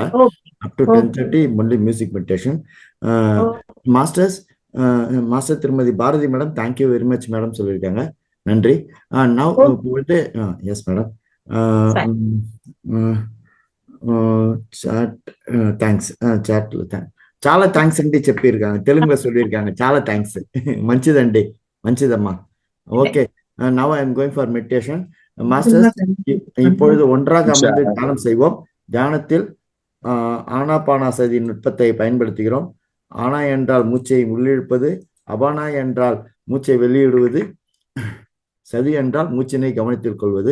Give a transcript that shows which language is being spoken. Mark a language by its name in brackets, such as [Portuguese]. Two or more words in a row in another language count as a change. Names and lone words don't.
[English] up to 10:30 only music meditation. [Tamil] மாஸ்டர் திருமதி பாரதி மேடம், [English] thank you very much madam [Tamil] சொல்லியிருக்காங்க. நன்றி. [English] yes madam. [Tamil] தேங்க்ஸ். [Telugu] చాట్ల చాలా థ్యాంక్స్ అండి చెప్పిருக்காங்க, [Tamil] தெலுங்குல சொல்லியிருக்காங்க. [Telugu] చాలా థ్యాంక్స్. మంచిదమ్మా. [English] okay, now I am going for meditation. [Tamil] மாஸ்டர்ஸ், இப்பொழுது ஒன்றாக அமர்ந்து தியானம் செய்வோம். தியானத்தில் ஆனாபானாசதி நுட்பத்தை பயன்படுத்துகிறோம். ஆனா என்றால் மூச்சை உள்ளிழுப்பது, அபானா என்றால் மூச்சை வெளியிடுவது, சதி என்றால் மூச்சினை கவனத்தில் கொள்வது.